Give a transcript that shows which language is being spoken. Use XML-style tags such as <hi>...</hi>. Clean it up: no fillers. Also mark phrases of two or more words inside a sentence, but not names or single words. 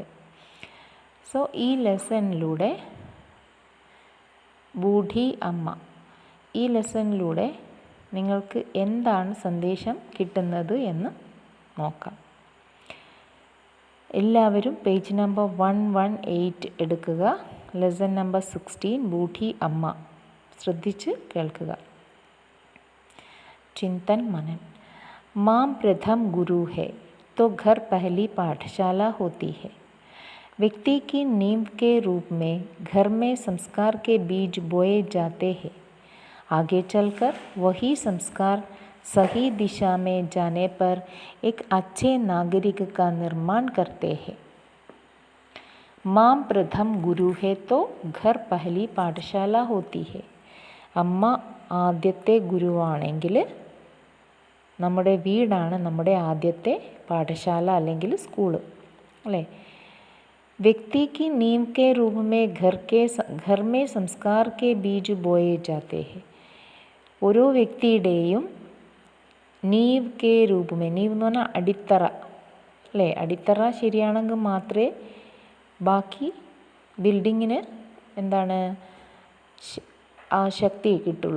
<ml>സോ ഈ ലെസണിലൂടെ ബൂഢി അമ്മ, ഈ ലെസണിലൂടെ നിങ്ങൾക്ക് എന്താണ് സന്ദേശം കിട്ടുന്നത് എന്ന് നോക്കാം. എല്ലാവരും പേജ് നമ്പർ 118 എടുക്കുക. ലെസൺ നമ്പർ 16 ബൂഢി അമ്മ. ശ്രദ്ധിച്ച് കേൾക്കുക.</ml> <hi>चिंतन मनन. माँ प्रथम गुरु है तो घर पहली पाठशाला होती है. व्यक्ति की नींव के रूप में घर में संस्कार के बीज बोए जाते हैं. आगे चलकर वही संस्कार सही दिशा में जाने पर एक अच्छे नागरिक का निर्माण करते हैं. माँ प्रथम गुरु है तो घर पहली पाठशाला होती है.</hi> <ml>അമ്മ ആദ്യത്തെ ഗുരുവാണെങ്കിൽ നമ്മുടെ വീടാണ് നമ്മുടെ ആദ്യത്തെ പാഠശാല അല്ലെങ്കിൽ സ്കൂള്, അല്ലേ?</ml> <hi>വ്യക്തി की नींव के रूप में घर में संस्कार के बीज बोए जाते हैं.</hi> <ml>ഓരോ വ്യക്തിയുടെയും</ml> <hi>नींव के रूप में,</hi> <ml>നീവ് എന്ന് പറഞ്ഞാൽ അടിത്തറ, അല്ലേ? അടിത്തറ ശരിയാണെങ്കിൽ മാത്രമേ ബാക്കി ബിൽഡിങ്ങിന് എന്താണ് ആ ശക്തി കിട്ടുള്ളൂ.</ml>